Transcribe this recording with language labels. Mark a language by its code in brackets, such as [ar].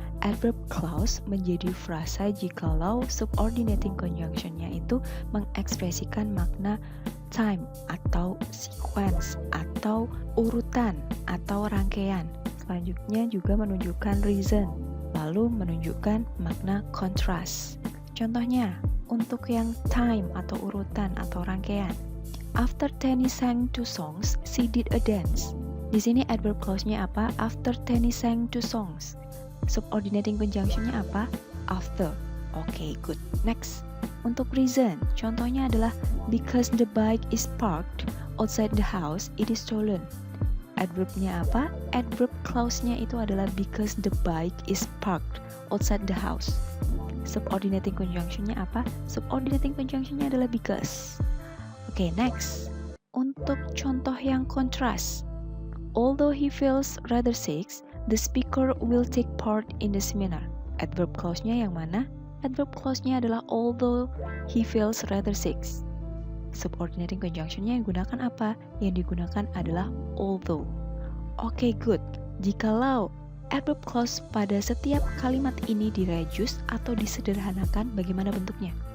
[id] adverb clause menjadi frasa jikalau subordinating conjunction-nya itu mengekspresikan makna time atau sequence atau urutan atau rangkaian. Selanjutnya juga menunjukkan reason, lalu menunjukkan makna contrast. Contohnya, untuk yang time atau urutan atau rangkaian. [en] After Tenny sang 2 songs, she did a dance. [id] Di sini adverb clause-nya apa? [en] After Tenny sang 2 songs. [id] Subordinating conjunction-nya apa? After. Oke, good. Next. Untuk reason, contohnya adalah [en] because the bike is parked outside the house, it is stolen. [id] Adverb-nya apa? Adverb clause-nya itu adalah [en] because the bike is parked outside the house. [id] Subordinating conjunction-nya apa? Subordinating conjunction-nya adalah because. Oke, next. Untuk contoh yang kontras. [en] Although he feels rather sick, the speaker will take part in the seminar. [id] Adverb clause-nya yang mana? Adverb clause-nya adalah [en] although he feels rather sick. [id] Subordinating conjunction-nya yang digunakan apa? Yang digunakan adalah although. Oke, good. Jikalau adverb clause pada setiap kalimat ini direduce atau disederhanakan, bagaimana bentuknya?